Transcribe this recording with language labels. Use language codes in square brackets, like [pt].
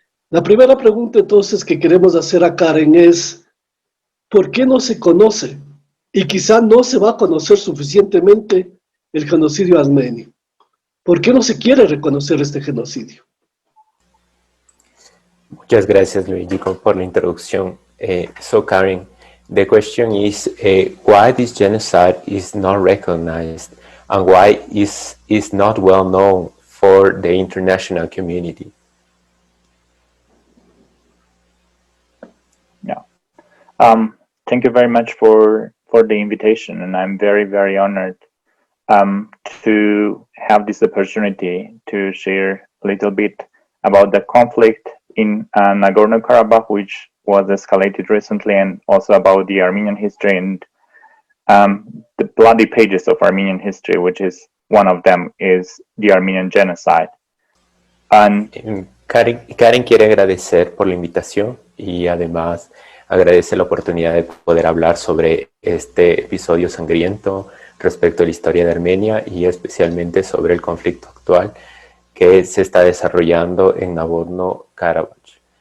[es] La primera pregunta entonces que queremos hacer a Karen es, ¿por qué no se conoce? Y quizá no se va a conocer suficientemente el genocidio armenio. ¿Por qué no se quiere reconocer este genocidio? Muchas gracias, Luigi, por la introducción. [en] So, Karen, the question is, why this genocide is not recognized and why is not well known for the international community? Yeah. Thank you very much for the invitation, and I'm very, very honored to have this opportunity to share a little bit about the conflict in Nagorno Karabaj, which was escalated recently, and also about the Armenian history and the bloody pages of Armenian history, which is one of them is the Armenian genocide. And [es] Karen quiere agradecer por la invitación y además agradece la oportunidad de poder hablar sobre este episodio sangriento respecto a la historia de Armenia y especialmente sobre el conflicto actual que se está desarrollando en Nagorno Karabaj.